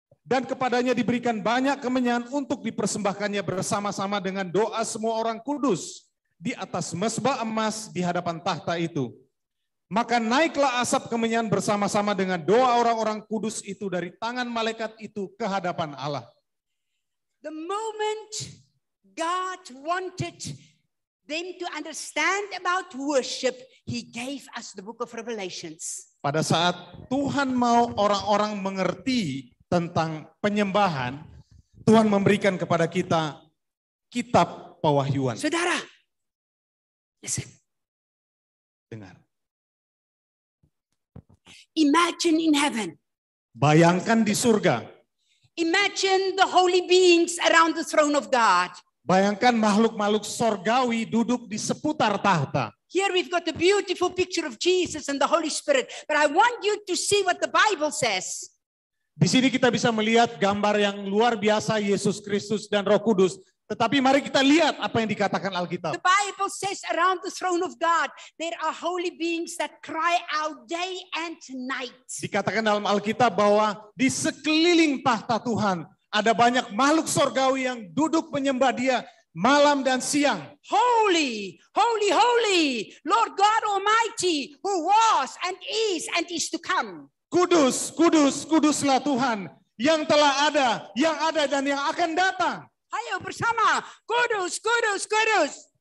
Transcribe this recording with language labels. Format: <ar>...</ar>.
<id>Dan kepadanya diberikan banyak kemenyan untuk dipersembahkannya bersama-sama dengan doa semua orang kudus di atas mezbah emas di hadapan tahta itu. Maka naiklah asap kemenyan bersama-sama dengan doa orang-orang kudus itu dari tangan malaikat itu ke hadapan Allah.</id> <en>The moment God wanted them to understand about worship, He gave us the book of Revelations.</en> <id>Pada saat Tuhan mau orang-orang mengerti tentang penyembahan, Tuhan memberikan kepada kita kitab pewahyuan. Saudara,</id> <en>listen.</en> <id>Dengar.</id> <en>Imagine in heaven.</en> <id>Bayangkan di surga.</id> <en>Imagine the holy beings around the throne of God.</en> <id>Bayangkan makhluk-makhluk sorgawi duduk di seputar tahta.</id> <en>Here we've got a beautiful picture of Jesus and the Holy Spirit. But I want you to see what the Bible says.</en> <id>Di sini kita bisa melihat gambar yang luar biasa Yesus Kristus dan Roh Kudus. Tetapi mari kita lihat apa yang dikatakan Alkitab.</id> <en>The Bible says around the throne of God, there are holy beings that cry out day and night.</en> <id>Dikatakan dalam Alkitab bahwa di sekeliling tahta Tuhan ada banyak makhluk sorgawi yang duduk menyembah Dia malam dan siang.</id> <en>Holy, holy, holy, Lord God Almighty, who was and is to come.</en> <id>Kudus, kudus, kuduslah Tuhan yang telah ada, yang ada dan yang akan datang. Ayo bersama, kudus, kudus, kudus.</id>